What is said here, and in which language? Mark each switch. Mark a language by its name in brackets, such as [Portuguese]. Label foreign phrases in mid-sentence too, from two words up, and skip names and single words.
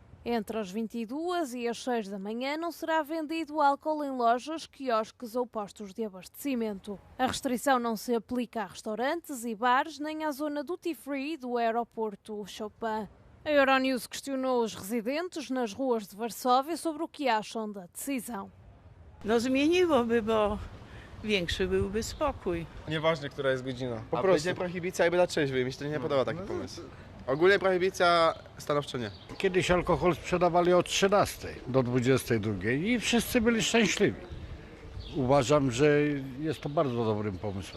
[Portuguese] Entre as 22 e as 6 da manhã não será vendido álcool em lojas, quiosques ou postos de abastecimento. A restrição não se aplica a restaurantes e bares nem à zona duty-free do aeroporto Chopin. A Euronews questionou os residentes nas ruas de Varsóvia sobre o que acham da decisão. [Polish] No zmieniłoby, bo większy byłby spokój. Nieważne, która jest godzina. Po prostu. Będzie prohibicja jakby dla trzeźwych. Mi się to nie podoba taki pomysł. Ogólnie prohibicja stanowczo nie. Kiedyś alkohol sprzedawali od 13 do 22 i wszyscy byli szczęśliwi. Uważam, że jest to bardzo dobrym pomysłem.